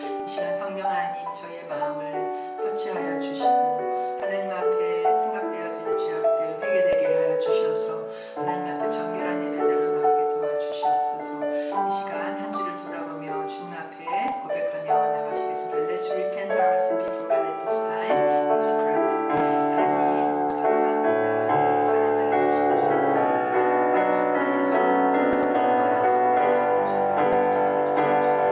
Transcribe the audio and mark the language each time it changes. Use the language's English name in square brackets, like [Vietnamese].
[Korean] 시간 성령 하나님 저희의 마음을 터치하여 주시고 하나님 앞에 생각되어지는 죄악들 회개되게 하여 주셔서 하나님 앞에 정결한 예배자로 나오게 도와주시옵소서. 이 시간 한 주를 돌아보며 주님 앞에 고백하며 나가시겠습니다. [English] Let's repent our sin before God at this time. Let's pray. [Korean] 하나님 감사합니다. 사랑하여 주신 주님 신자 예수 그리스도를 통하여 우리에게 죄를 씻어 주신